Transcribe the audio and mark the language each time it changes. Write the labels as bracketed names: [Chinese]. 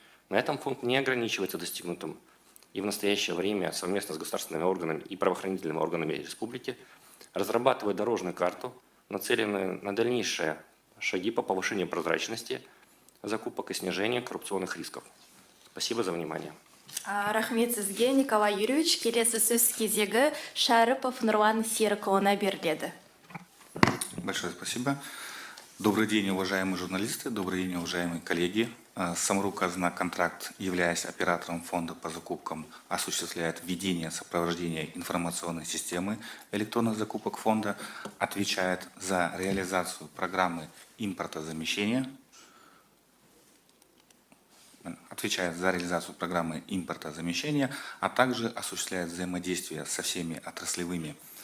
[Russian] На этом фонд не ограничивается достигнутым, и в настоящее время совместно с государственными органами и правоохранительными органами республики разрабатывает дорожную карту, нацеленную на дальнейшие шаги по повышению прозрачности закупок и снижению коррупционных рисков. Спасибо за внимание. [Kazakh] Рахмет сізге, Николай Юрьевич. Келесі сөз кезегі Шәріпов Нұрлан Серікұлына беріледі. [Russian] Большое спасибо. Добрый день, уважаемые журналисты, добрый день, уважаемые коллеги. Самрук Казнаконтракт, являясь оператором фонда по закупкам, осуществляет ведение сопровождения информационной системы электронных закупок фонда, отвечает за реализацию программы импортозамещения, а также осуществляет взаимодействие со всеми отраслевыми